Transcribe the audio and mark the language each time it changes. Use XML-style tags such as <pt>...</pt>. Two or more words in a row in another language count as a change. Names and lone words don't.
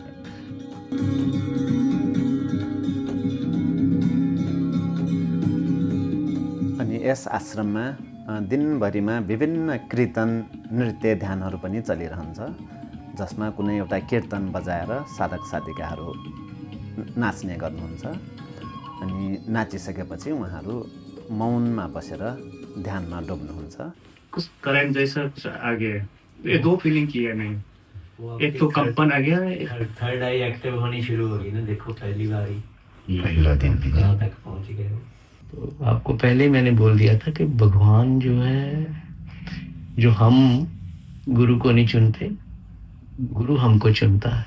<ne>अनि यस आश्रममा दिनभरिमा विभिन्न कीर्तन, नृत्य, ध्यानहरू पनि चलिरहन्छ, जसमा कुनै एउटा कीर्तन बजाएर साधक साधिकाहरू नाच्ने गर्नुहुन्छ। अनि नाचिसकेपछि उहाँहरू मौनमा बसेर ध्यानमा डुब्नुहुन्छ।</ne> <hi>कुछ करंट जैसा कुछ आ गया है, ये दो फीलिंग की है नहीं, एक तो कंपन आ गया है,</hi> <en>third eye active</en> <hi>होनी शुरू होगी ना। देखो पहली बार ही</hi> <ne>पहिलो दिन</ne> <hi>कहाँ तक पहुँच गए हो। तो आपको पहले ही मैंने बोल दिया था कि भगवान जो है, जो हम गुरु को नहीं चुनते, गुरु हमको चुनता है।</hi>